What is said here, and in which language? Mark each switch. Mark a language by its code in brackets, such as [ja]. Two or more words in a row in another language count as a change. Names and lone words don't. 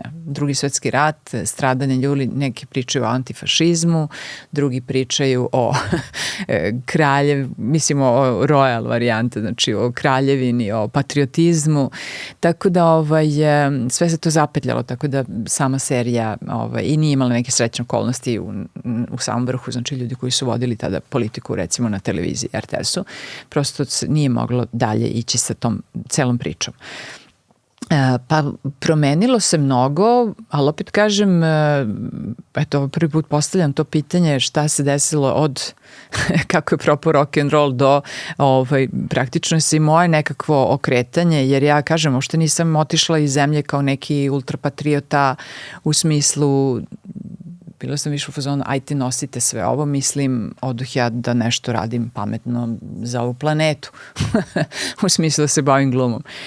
[sr] Drugi svetski rat, stradanje ljudi, neki pričaju o antifašizmu, drugi pričaju o mislim o royal varijante, znači o kraljevini, o patriotizmu, tako da sve se to zapetljalo, tako da sama serija i nije imala neke srećne okolnosti u samom vrhu, znači ljudi koji su vodili tada politiku recimo na televiziji RTS-u, prosto nije moglo dalje ići sa tom celom pričom. Pa promenilo se mnogo, ali opet kažem, eto prvi put postavljam to pitanje šta se desilo od kako je propao [en] rock and roll [sr] do praktično se i moje nekakvo okretanje, jer ja kažem, uopšte nisam otišla iz zemlje kao neki ultrapatriota u smislu bila sam više u fazonu, aj ti nosite sve ovo, mislim, oduh ja da nešto radim pametno za ovu planetu, u smislu da se bavim glumom.